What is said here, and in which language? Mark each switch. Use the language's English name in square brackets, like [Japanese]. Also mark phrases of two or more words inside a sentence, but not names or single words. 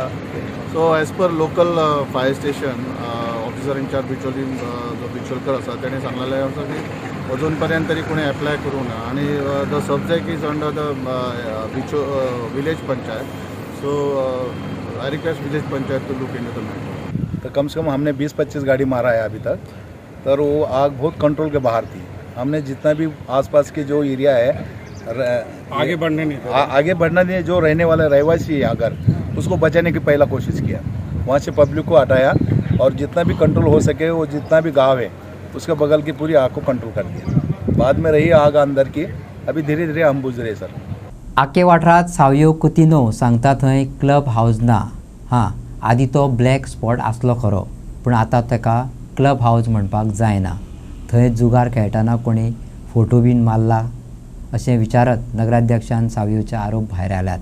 [English] so as per local fire station officer incharge [Konkani] बिचोली जो बिचोलकर आसा तेणें सांगलेलें आसा की अजून पर्यंत तरी कोणें एप्लाय करूं ना. [English] आनी the subject is under the village panchayat. so I request village panchayat to look into the matter. [Hindi] तो कम से कम हमने 20-25 गाड़ी मारा है अभी तक, पर वो आग बहुत कंट्रोल के बाहर थी. हमने जितना भी आसपास के जो एरिया है आगे बढ़ने नहीं, जो रहने वाले रहवासी है अगर उसको बचाने की पहला कोशिश किया, वहाँ से पब्लिक को हटाया और जितना भी कंट्रोल हो सके वो जितना भी गांव है उसके बगल की पूरी आग को कंट्रोल कर दिया. बाद में रही आग अंदर की, अभी धीरे धीरे हम बुझ रहे सर. [Konkani] आके वाठारांत सावयो कुतिनो सांगता थंय [English] club house [Konkani] ना. हां, आदी तो [English] black spot [Konkani] आसलो खरो, पूण आतां ताका [English] club house [Konkani] म्हणपाक जायना. थंय जुगार खेळटाना कोणी फोटो बीन मारला अशें विचारत नगराध्यक्षान सावयोचे आरोप भायर आल्यात.